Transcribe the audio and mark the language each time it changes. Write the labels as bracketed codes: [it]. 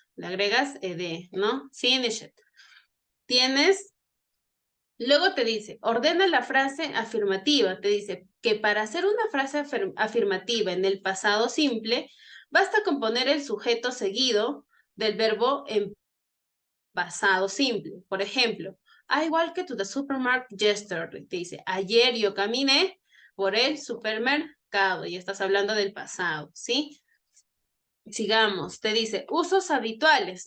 [es] Le agregas ed, ¿no? Finished. Tienes, luego te dice, ordena la frase afirmativa. Te dice que para hacer una frase afirmativa en el pasado simple, basta con poner el sujeto seguido del verbo en pasado simple. Por ejemplo, [en] I walked to the supermarket yesterday. [es] Te dice, ayer yo caminé por el supermercado. Y estás hablando del pasado, ¿sí? Sigamos, te dice usos habituales.